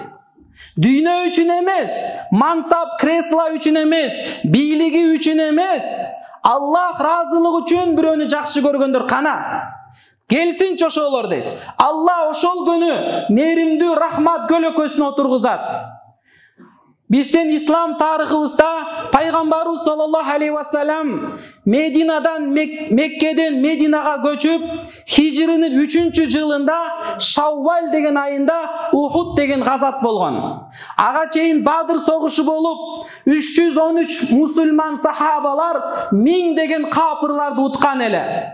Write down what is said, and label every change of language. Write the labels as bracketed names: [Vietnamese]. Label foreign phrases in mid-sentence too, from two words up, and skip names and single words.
[Kyrgyz] Дүйнө үчүн эмес, мансап, кресло үчүн эмес, бийлиги үчүн эмес, Аллах разылыгы үчүн бирөөнү жакшы көргөндөр кана. Келсин ошолор дейт. Алла ошол күнү мээримдүү рахмат көлөкөсүнө отургузат. Биздин ислам тарыхыбызда пайгамбарыбыз [Arabic] صلى الله عليه وسلم [Kyrgyz] Мединадан Меккеден Мединага көчүп, хижринин 3-жылында Шаввал деген айында Ухуд деген газат болгон. Ага чейин Бадыр согушу болуп, 313 мусулман сахабалар 1000 деген капырларды уткан эле.